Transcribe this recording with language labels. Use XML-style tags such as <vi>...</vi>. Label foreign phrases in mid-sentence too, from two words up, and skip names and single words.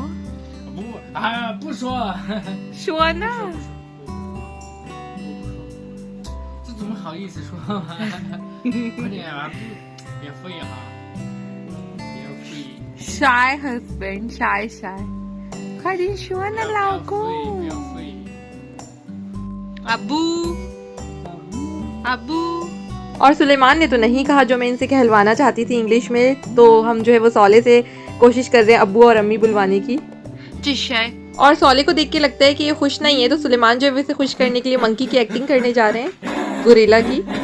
<zh>不说。说呢？这怎么好意思说嘛？快点啊，别废哈，别废。</zh> <en>Shy husband, shy，</en> <zh>快点说呢，老公。不要废。阿布。</zh> <hi>अब्बू। और सुलेमान ने तो नहीं कहा जो मैं इनसे कहलवाना चाहती थी इंग्लिश में, तो हम जो है वो सौले से कोशिश कर रहे हैं अब्बू और अम्मी बुलवाने की। और सौले को देख के लगता है कि ये खुश नहीं है, तो सुलेमान जो है इसे खुश करने के लिए मंकी की एक्टिंग करने जा रहे हैं, गोरिल्ला की।</hi>